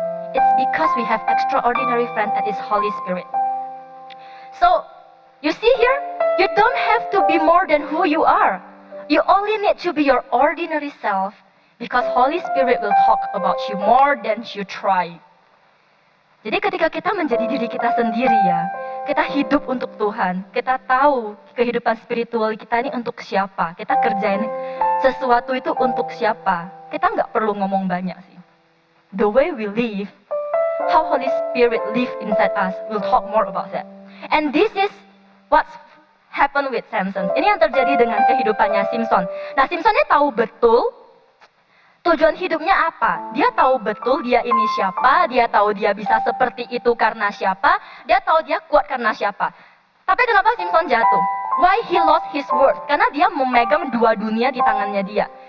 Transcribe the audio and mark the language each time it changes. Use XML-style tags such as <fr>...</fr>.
<en>It's because we have extraordinary friends, and it's Holy Spirit. So, you see here, you don't have to be more than who you are. You only need to be your ordinary self, because Holy Spirit will talk about you more than you try.</en> <id>Jadi ketika kita menjadi diri kita sendiri ya, kita hidup untuk Tuhan, kita tahu kehidupan spiritual kita ini untuk siapa, kita kerjain sesuatu itu untuk siapa, kita nggak perlu ngomong banyak sih.</id> <en>The way we live, how Holy Spirit live inside us, we'll talk more about that. And this is what's happened with Samson.</en> <id>Ini yang terjadi dengan kehidupannya Simson. Nah, Simson ini tahu betul tujuan hidupnya apa. Dia tahu betul dia ini siapa, dia tahu dia bisa seperti itu karena siapa, dia tahu dia kuat karena siapa. Tapi kenapa Simson jatuh?</id> <en>Why he lost his worth?</en> <id>Karena dia memegang dua dunia di tangannya dia.</id>